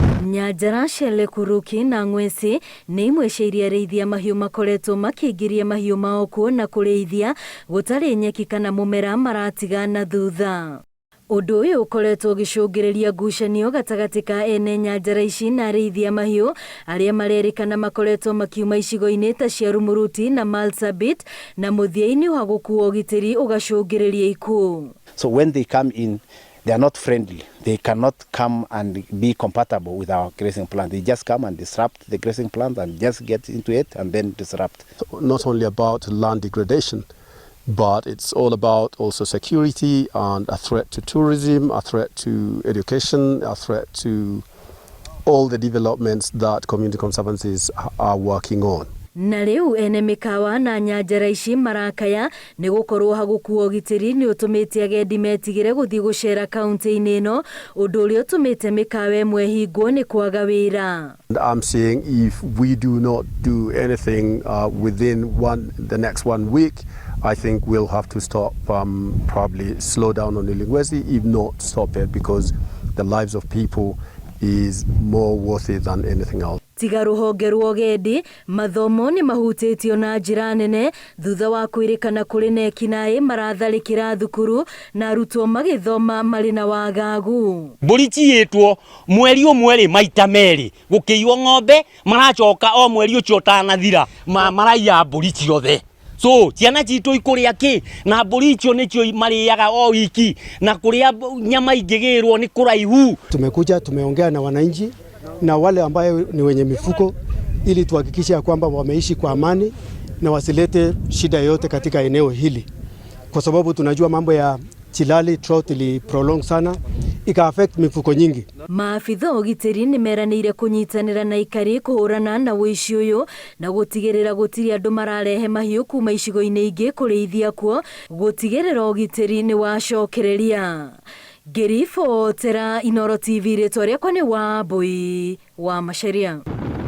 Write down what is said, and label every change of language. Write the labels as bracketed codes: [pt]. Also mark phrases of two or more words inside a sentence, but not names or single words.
[ki] Nyanjara cia Lekuruki na Ng'wesi nĩ imwe cia iria arĩithia mahiũ makoretwo makĩingĩria mahiũ mao kuo na kũrĩithia gũtarĩ nyeki kana mũmera maratiga na thutha. Ũndũ ũyũ ũkoretwo ũgĩcũngĩrĩria ngucanio gatagatĩ ka ene nyanjara ici na arĩithia mahiũ arĩa marerĩkana makoretwo makiuma icigo-inĩ ta cia Rumuruti na Marsabit na mũthia-inĩ wa gũkuua ũgitĩri ũgacũngĩrĩria ikuũ. [en] So when they come in, they are not friendly. They cannot come and be compatible with our grazing plan. They just come and disrupt the grazing plan and just get into it and then disrupt. Not only about land degradation, but it's all about also security and a threat to tourism, a threat to education, a threat to all the developments that community conservancies are working on. [ki] Na rĩu ene mĩkawa na nyanjara ici marakaya nĩ gũkorwo hagũkuua ũgitĩri nĩ ũtũmĩte agendi metigĩre gũthiĩ gũcera kaunti-inĩ ĩno, ũndũ ũrĩa ũtũmĩte mĩkawa ĩmwe hingwo nĩ kwaga wĩra. [en] I'm saying if we do not do anything within the next 1 week, I think we'll have to stop, probably slow down on Ilingwesi, if not stop it, because the lives of people is more worthy than anything else. [ki] Tiga rũhonge rwa ũgendi, mathomo nĩ mahutĩtio na njĩra nene thutha wa kwĩrĩkana kũrĩ na ekinaĩ maratharĩkĩra thukuru na arutwo magĩthoma marĩ na wagagu. Mbũri ciĩtwo mweri ũmwe maita merĩ gũkĩiywo ng'ombe, maracoka o mweri ũcio ũtanathira maraiya mbũri ciothe. So ciana citũ ikũrĩa kĩ na mbũri icio nĩcio marĩaga o wiki na kũrĩa nyama ingĩgĩrwo ni kũraihu. [sw] Tumekuja tumeongea na wananchi na wale ambayo ni wenye mifuko ili tuhakikishe kwamba wameishi kwa amani na wasilete shida yote katika eneo hili, kwa sababu tunajua mambo ya chilali drought ili prolong sana ika affect mifuko nyingi. [ki] Maabithaa ũgitĩri nĩ meranĩire kũnyitanĩra na ikari kũhũrana na ũici ũyũ na gũtigĩrĩra gũtirĩ andũ mararehe mahiũ kuma icigo-inĩ ingĩ kũrĩithia kuo, gũtigĩrĩra ũgitĩri nĩ wacokereria. Ngĩribotera Inooro TV, rĩtwa rĩakwa nĩ Wambui wa Macharia.